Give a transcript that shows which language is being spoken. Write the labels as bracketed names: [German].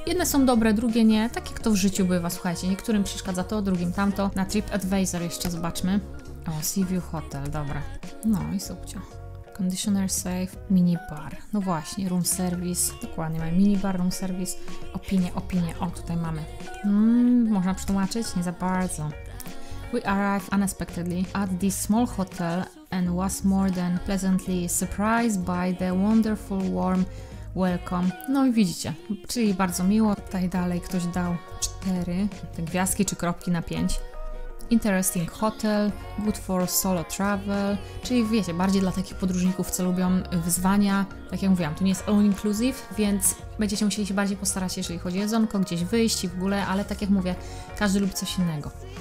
[Polish] Jedne są dobre, drugie nie. Tak jak to w życiu bywa, słuchajcie. Niektórym przeszkadza to, drugim tamto. Na TripAdvisor jeszcze zobaczmy. O, Sea View Hotel, dobra. No i subcio. Conditioner safe, minibar. No właśnie, room service. Dokładnie, mamy minibar, room service. Opinie. O, tutaj mamy. Można przetłumaczyć? Nie za bardzo. [English] We arrived unexpectedly at this small hotel and was more than pleasantly surprised by the wonderful warm welcome. [Polish] No i widzicie, czyli bardzo miło. Tutaj dalej ktoś dał 4 te gwiazdki czy kropki na 5. [English] Interesting hotel, good for solo travel, [Polish] czyli wiecie, bardziej dla takich podróżników, co lubią wyzwania. Tak jak mówiłam, tu nie jest all inclusive, więc będziecie musieli się bardziej postarać, jeżeli chodzi o jedzonko, gdzieś wyjść i w ogóle, ale tak jak mówię, każdy lubi coś innego.